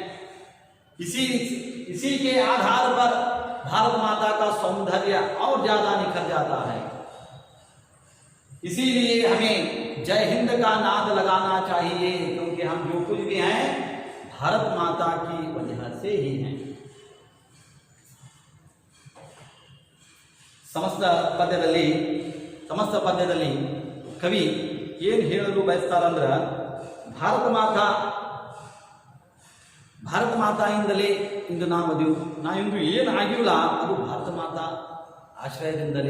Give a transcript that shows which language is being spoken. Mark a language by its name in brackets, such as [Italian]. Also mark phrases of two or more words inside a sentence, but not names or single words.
[Hindi] इसी के आधार पर भारत माता का सौंदर्य और ज्यादा निखर जाता है। इसीलिए हमें जय हिंद का नाद लगाना चाहिए, क्योंकि हम जो कुछ भी हैं भारत माता की वजह से ही हैं। [Kannada] ಸಮಸ್ತ ಪದ್ಯದಲ್ಲಿ ಕವಿ ಏನು ಹೇಳಲು ಬಯಸ್ತಾರಂದ್ರೆ, ಭಾರತ ಮಾತಾಯಿಂದಲೇ ಇಂದು ನಾವಿಂದು ಏನು ಆಗಿಲ್ಲ ಅದು ಭಾರತ ಮಾತಾ ಆಶ್ರಯದಿಂದಲೇ.